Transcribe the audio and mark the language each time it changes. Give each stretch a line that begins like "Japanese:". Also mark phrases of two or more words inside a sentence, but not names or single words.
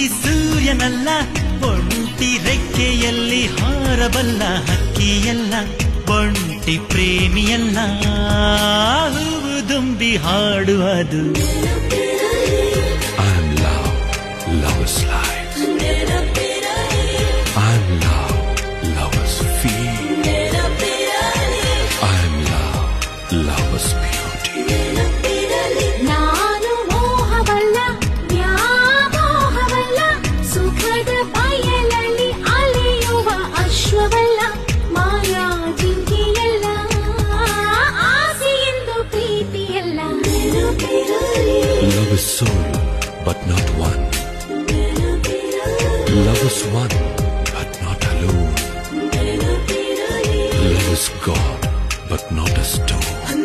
Kannada: ಸೂರ್ಯನಲ್ಲ, ಒಂಟಿ ರೆಕ್ಕೆಯಲ್ಲಿ ಹಾರಬಲ್ಲ ಹಕ್ಕಿಯಲ್ಲ, ಒಂಟಿ ಪ್ರೇಮಿಯಲ್ಲ, ಹೂವು ದುಂಬಿ ಹಾಡುವುದು.
English: I'm love, love is life. I'm love, love is feel. I'm love, love is beauty.
Kannada: ನಾನು ಮೋಹವಲ್ಲ, ವ್ಯಾಮೋಹವಲ್ಲ, ಸುಖದ ಬಯಲಲ್ಲಿ ಅಲೆಯುವ ಅಶ್ವವಲ್ಲ, ಮಾಯಾ ಜಿಂಕೆಯಲ್ಲ, ಆಸೆಯೆಂದು ಪ್ರೀತಿಯಲ್ಲ.
English: Love is soul, but not one. Love is one, but not alone. Love is God, but not a stone.